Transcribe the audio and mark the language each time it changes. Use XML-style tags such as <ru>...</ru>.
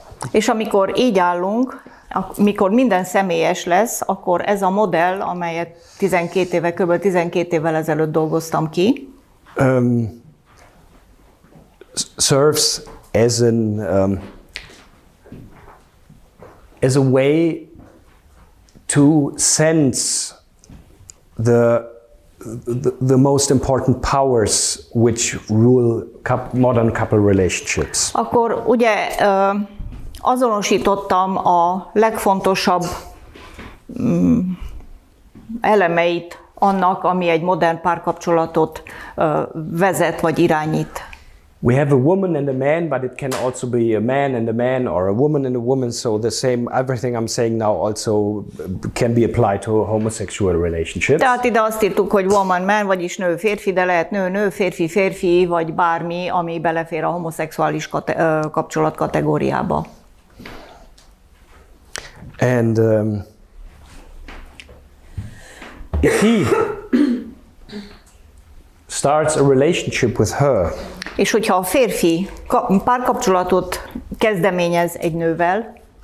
<hu>és amikor így állunk, amikor minden személyes lesz, akkor ez a modell, amelyet kb. 12 évvel ezelőtt dolgoztam ki,</hu> <en>serves as a way to sense the most important powers which rule modern couple relationships.</en> <hu>Akkor ugye azonosítottam a legfontosabb elemeit annak, ami egy modern párkapcsolatot vezet vagy irányít.</hu> <en>We have a woman and a man, but it can also be a man and a man or a woman and a woman, so the same, everything I'm saying now also can be applied to homosexual relationships.</en> <hu>Tehát ide azt írtuk, hogy</hu> <en>woman-man,</en> <hu>vagyis nő-férfi, de lehet nő-nő, férfi-férfi, vagy bármi, ami belefér a homoszexuális kapcsolat kategóriába.</hu> <en>And if he starts a relationship with her,</en> <hu>és hogyha a férfi párkapcsolatot kezdeményez egy nővel,</hu>